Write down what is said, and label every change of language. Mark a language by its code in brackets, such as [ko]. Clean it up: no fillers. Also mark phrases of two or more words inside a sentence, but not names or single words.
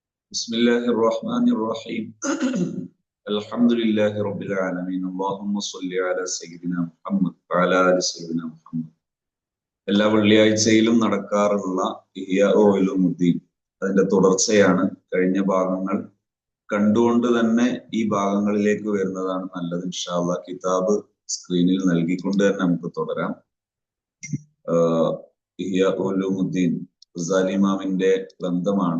[ar] بسم الله الرحمن الرحيم الحمد لله رب العالمين اللهم صل على سيدنا محمد وعلى آل سيدنا محمد. [ml] എല്ലാ വെള്ളിയാഴ്ചയിലും നടക്കാറുള്ള ഇഹ്യാ ഉലൂമുദ്ദീൻ അതിന്റെ തുടർച്ചയാണ്. കഴിഞ്ഞ ഭാഗങ്ങൾ കണ്ടുകൊണ്ട് തന്നെ ഈ ഭാഗങ്ങളിലേക്ക് വരുന്നതാണ് നല്ലത്. [ar] إن شاء الله [ml] കിതാബ് സ്ക്രീനിൽ നൽകിക്കൊണ്ട് തന്നെ നമുക്ക് തുടരാം. ഇഹ്യാ ഉലൂമുദ്ദീൻ ഗസാലി ഇമാമിന്റെ ഗ്രന്ഥമാണ്.